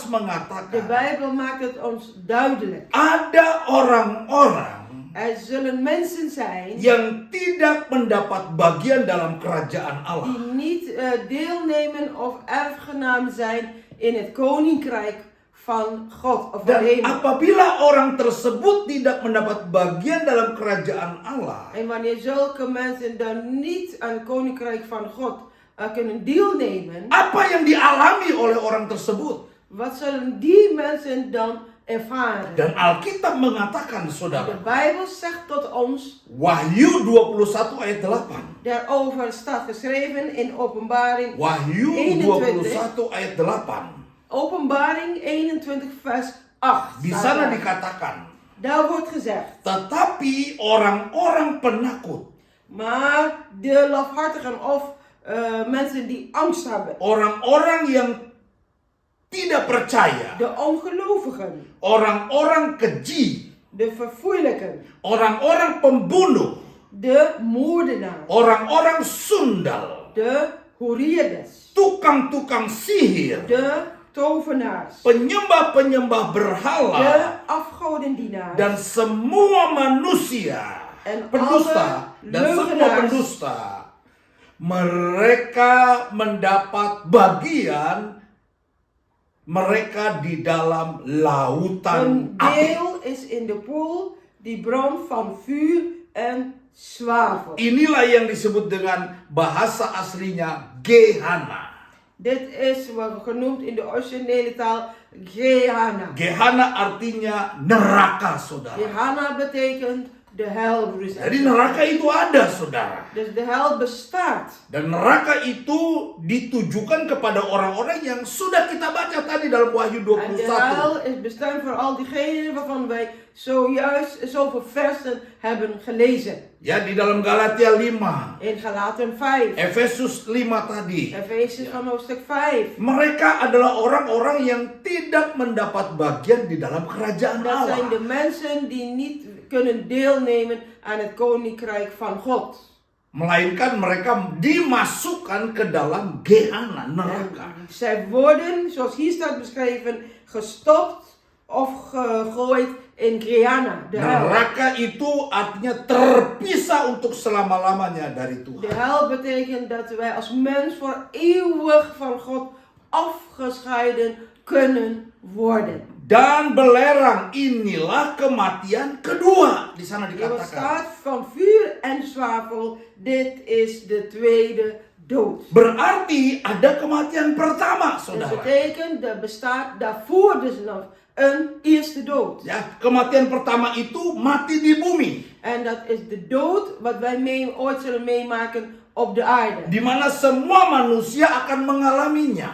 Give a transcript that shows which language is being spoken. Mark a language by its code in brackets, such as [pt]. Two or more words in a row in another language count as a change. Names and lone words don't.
[nl] de [id] mengatakan [nl] Bijbel maakt het ons duidelijk. [id] ada orang-orang [nl] Er zullen mensen zijn [id] yang tidak mendapat bagian dalam kerajaan Allah. [nl] die niet deelnemen of erfgenaam zijn in het koninkrijk van God of van [id] Dan [nl] de hemel. [id] apabila orang tersebut tidak mendapat bagian dalam kerajaan Allah, [nl] En wanneer zulke mensen dan niet aan het koninkrijk van God kunnen deelnemen, [id] apa yang dialami oleh orang tersebut? [nl] wat zullen die mensen dan ervaren? [id] Dan Alkitab mengatakan, [nl] De [id] saudara, [nl] Bijbel zegt tot ons, [id] Wahyu 21 ayat 8. [nl] daarover staat geschreven in Openbaring [id] Wahyu 21. 21 ayat 8. [nl] Openbaring 21 vers 8. [id] Di [nl] staat [id] sana [nl] daar. [id] dikatakan, [nl] Daar wordt gezegd, [id] tetapi orang-orang penakut, [nl] maar de lafhartigen of mensen die angst hebben, [id] orang-orang yang tidak percaya, [nl] de ongelovigen, [id] orang-orang keji, [nl] de verfoeilijken, [id] orang-orang pembunuh, [nl] de moordenaars, [id] orang-orang sundal, [nl] de hoerierders, [id] tukang-tukang sihir, [nl] de tovenaars, [id] penyembah-penyembah [nl] de [id] berhala, [nl] afgodendienaars [id] dan semua manusia [nl] en [id] pendusta [nl] alle [id] dan semua [nl] leugenaars. [id] pendusta, mereka mendapat bagian mereka di dalam lautan [nl] Een [id] api. [nl] deel is in de poel die brandt van vuur en zwavel. [id] Inilah yang disebut dengan bahasa aslinya Gehenna. [nl] Dit is wat genoemd in de originele taal Gehenna. [id] Gehenna artinya neraka, saudara. [nl] Gehenna betekent de hel, broers en [id] Jadi [nl] zusters. [id] neraka itu ada, saudara. [nl] Dus de hel bestaat. [id] Dan neraka itu ditujukan kepada orang-orang yang sudah kita baca tadi dalam Wahyu [nl] En de [id] 21. [nl] hel is bestemd voor al diegenen waarvan wij zojuist zoveel versen hebben gelezen. [id] Ya, di dalam Galatia 5, [nl] In Galaten 5, [id] Efesus 5 tadi. [nl] Efesius van hoofdstuk 5. [id] Mereka adalah orang-orang yang tidak mendapat bagian di dalam kerajaan [nl] Dat zijn de [id] Allah. [nl] mensen die niet kunnen deelnemen aan het koninkrijk van God. [id] Melainkan mereka dimasukkan ke dalam Gehenna, neraka. [nl] Zij worden, zoals hier staat beschreven, gestopt of gegooid in Gehenna, de hel. [id] Neraka itu artinya terpisah untuk selama-lamanya dari [nl] De [id] Tuhan. [nl] hel betekent dat wij als mens voor eeuwig van God afgescheiden kunnen worden. [id] Dan belerang, inilah kematian kedua. Di sana [nl] Er [id] dikatakan. [nl] staat van vuur en zwavel, dit is de tweede dood. [id] Berarti ada kematian pertama, [nl] Dat [id] saudara. [nl] betekent, er bestaat daarvoor dus nog een eerste dood. [id] Ya, kematian pertama itu mati di bumi. [nl] En dat is de dood wat wij ooit zullen meemaken op de aarde. [id] Di mana semua manusia akan mengalaminya.